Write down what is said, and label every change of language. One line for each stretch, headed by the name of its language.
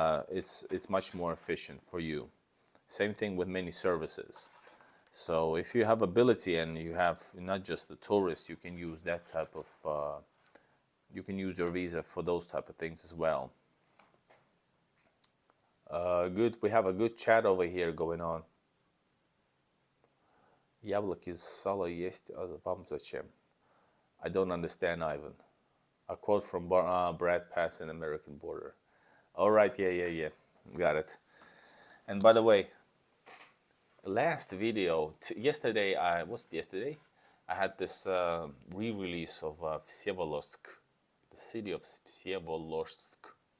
English: It's much more efficient for you. Same thing with many services. So if you have ability and you have not just a tourist, you can use that type of you can use your visa for those type of things as well. Good, we have a good chat over here going on.
Russian: Яблоки из сала есть, вам зачем?
English: I don't understand, Ivan. A quote from Brad Pass in American Border. All right, yeah. Got it. And by the way, last video, yesterday, I had this re-release of Vsevolozhsk, the city of Vsevolozhsk.